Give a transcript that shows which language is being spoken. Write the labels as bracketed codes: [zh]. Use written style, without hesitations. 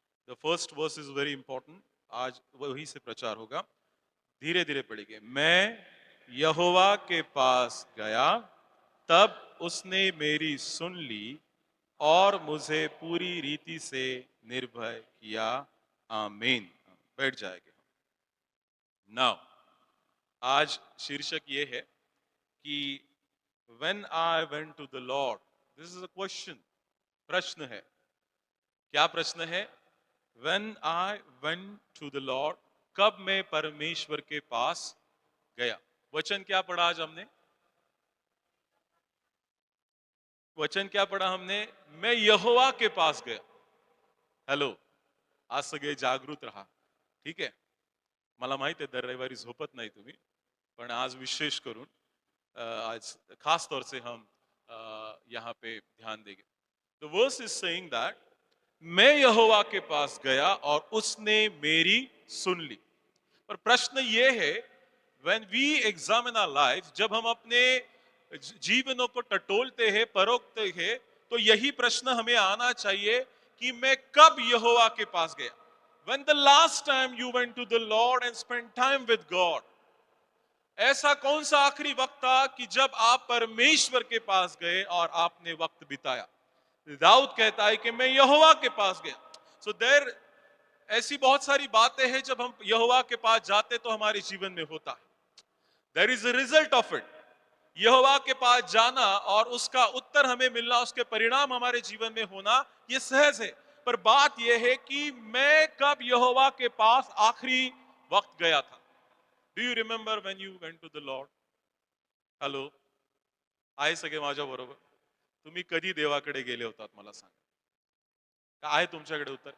[en] The first verse is very important. [hi] आज वही से प्रचार होगा। धीरे धीरे पढ़ेंगे। मैं यहोवा के पास गया, तब उसने मेरी सुन ली और मुझे पूरी रीति से निर्भय किया। आमीन। बैठ जाएंगे। [en] now [hi] आज शीर्षक ये है कि [en] when I went to the Lord, this is a question, [hi] प्रश्न है। क्या प्रश्न है? [en] when I went to the Lord, [hi] कब मैं परमेश्वर के पास गया। वचन क्या पढ़ा आज हमने? वचन क्या पढ़ा हमने? मैं यहोवा के पास गया। [mr] हॅलो, आज सगळे जागृत रहा, ठीक आहे? मला माहित आहे दर रविवारी झोपत नाही तुम्ही, पण आज विशेष करून [hi] आज खास तौर से हम यहाँ पे ध्यान देंगे। [en] The verse is saying that [hi] मैं यहोवा के पास गया और उसने मेरी सुन ली। पर प्रश्न ये है, [en] when we examine our life, [hi] जब हम अपने जीवनों को टटोलते हैं, परखते हैं, तो यही प्रश्न हमें आना चाहिए कि मैं कब यहोवा के पास गया। [en] When the last time you went to the Lord and spent time with God? [hi] ऐसा कौन सा आखिरी वक्त था कि जब आप परमेश्वर के पास गए और आपने वक्त बिताया? दाऊद कहता है कि मैं यहोवा के पास गया। सो देयर ऐसी बहुत सारी बातें हैं जब हम यहोवा के पास जाते तो हमारे जीवन में होता है। [en] There is a result of it. [hi] यहोवा के पास जाना और उसका उत्तर हमें मिलना, उसके परिणाम हमारे जीवन में होना, यह सहज है। पर बात यह है कि मैं कब यहोवा के पास आखिरी वक्त गया था। [en] Do you remember when you went to the lord? [mr] Hello, आहे सगळे माझ्या बरोबर? तुम्ही कधी देवाकडे गेले होतात मला सांगा? का आहे तुमच्याकडे उत्तर?